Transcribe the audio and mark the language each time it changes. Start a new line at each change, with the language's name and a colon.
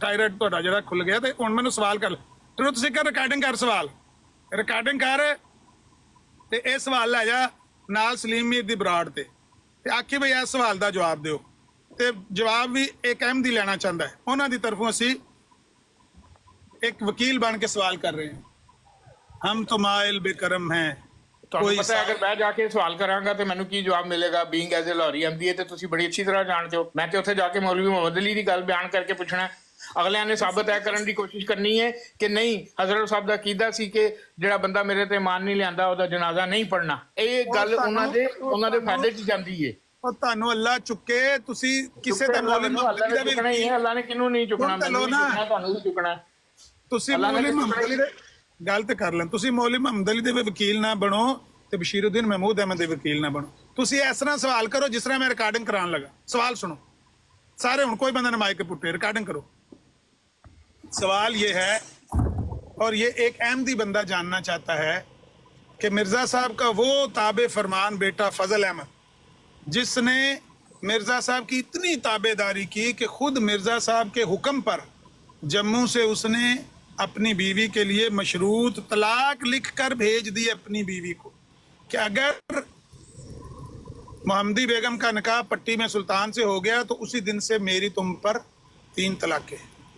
Punjabi: ٹائرائڈ تہاڈا جڑا کھل گیا تے ہن مینوں سوال کر. ٹروتھ سیکر ریکارڈنگ کر. سوال ریکارڈنگ کر تے اے سوال لے جا نال سلیم میر دی براڈ تے آکھی بھئی اس سوال دا جواب دیو. تے جواب بھی ایک احمدی لینا چاہندا ہے. انہاں دی طرفوں اسی ایک وکیل بن کے سوال کر رہے ہیں.
Urdu: ہم تو مائل بے کرم ہیں. تمہیں پتہ ہے اگر میں جا کے سوال کراں گا تو
Punjabi: مینوں کی
Urdu: جواب ملے گا.
English: being as a
Punjabi: لاہوری احمدی ہے تو تسی بڑی اچھی طرح جانتے ہو. میں تے اتھے جا کے مولوی محمد علی دی گل بیان کر کے پوچھنا ہے. اگلیاں نے ثابت ہے کرن دی کوشش کرنی ہے کہ نہیں حضرت صاحب دا عقیدہ سی کہ جڑا بندہ میرے تے ایمان نہیں لیاندا او دا جنازہ نہیں پڑھنا. اے گل انہاں دے فائدے چ جاندی ہے. اور تانوں اللہ چکے تسی کسے تے مولوی محمد علی چکنا ہی ہے. اللہ نے کینوں نہیں چکنا. مینوں چکنا تانوں بھی چکنا ہے. تسی مولوی محمد علی دے گل تے کر لیں. تسی مولوی محمد علی دے وکیل نہ بنو تے بشیر الدین محمود احمد دے وکیل نہ بنو. تسی اس طرح سوال کرو جس طرح میں ریکارڈنگ کران لگا. سوال سنو سارے. ہن کوئی بندہ نہ مائک کے پٹے ریکارڈنگ کرو.
Urdu: سوال یہ ہے اور یہ ایک احمدی بندہ جاننا چاہتا ہے کہ مرزا صاحب کا وہ تابع فرمان بیٹا فضل احمد جس نے مرزا صاحب کی اتنی تابع داری کی کہ خود مرزا صاحب کے حکم پر جموں سے اس نے اپنی بیوی کے لیے مشروط طلاق لکھ کر بھیج دی اپنی بیوی کو کہ اگر محمدی بیگم کا نکاح پٹی میں سلطان سے ہو گیا تو اسی دن سے میری تم پر 3 طلاقیں.